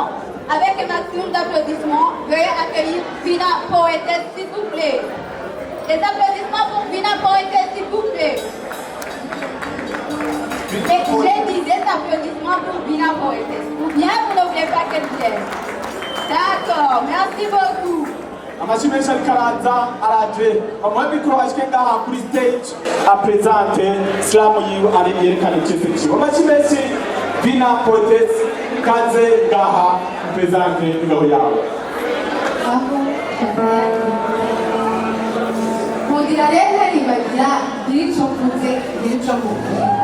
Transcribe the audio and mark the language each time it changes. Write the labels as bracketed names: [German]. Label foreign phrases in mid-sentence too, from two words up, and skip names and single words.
[French] Avec un maximum d'applaudissements, veuillez accueillir Vina Poétesse, s'il vous plaît. Les applaudissements pour Vina Poétesse, s'il vous plaît. Et j'ai dit des applaudissements pour Vina Poétesse. Ou bien vous ne voulez pas qu'elle vienne. D'accord, merci beaucoup. [Rundi] Amashyi menshi ariko araza araje bamuhe mikoro ashike ngaha kuri stage apresente slam yiwe ari yerekana icese kiwe. Amashyi menshi Vina Poétesse kaze ngaha apresente ingabo yawe. Mugira rero haribagira irico mvuze irico mvuze.